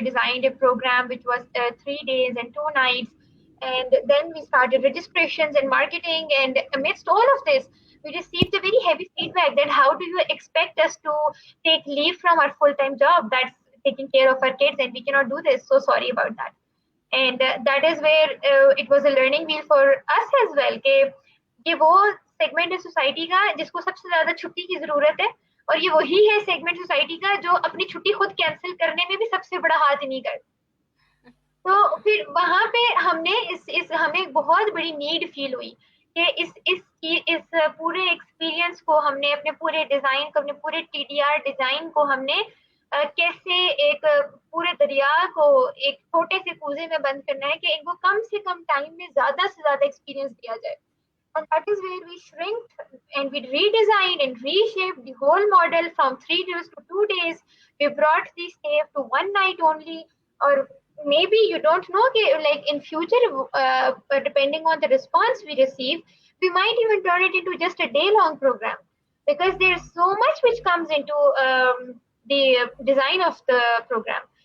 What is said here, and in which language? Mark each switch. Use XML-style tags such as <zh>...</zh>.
<en>We designed a program which was 3 days and 2 nights. And then we started registrations and marketing. And amidst all of this, we received a very heavy feedback that how do you expect us to take leave from our full-time job that's taking care of our kids, and we cannot do this. So sorry about that. And that is where it was a learning wheel for us as well</en> <hi>कि ये वो segment है society का जिसको सबसे ज्यादा छुट्टी की जरूरत है, और ये वही है सेगमेंट सोसाइटी का जो अपनी छुट्टी खुद कैंसिल करने में भी सबसे बड़ा हाथ नहीं करता. तो फिर वहां पे हमने इस हमें बहुत बड़ी नीड फील हुई कि इस पूरे एक्सपीरियंस को हमने अपने पूरे डिजाइन को, अपने पूरे टीडीआर डिजाइन को हमने कैसे एक पूरे दरिया को एक छोटे से कूजे में बंद करना है कि इनको कम से कम टाइम में ज्यादा से ज्यादा एक्सपीरियंस दिया जाए.</hi> <en>And that is where we shrinked and we redesigned and reshaped the whole model from 3 days to 2 days. We brought the stay to one night only, or maybe you don't know, like in future, depending on the response we receive, we might even turn it into just a day-long program, because there's so much which comes into the design of the program.</en>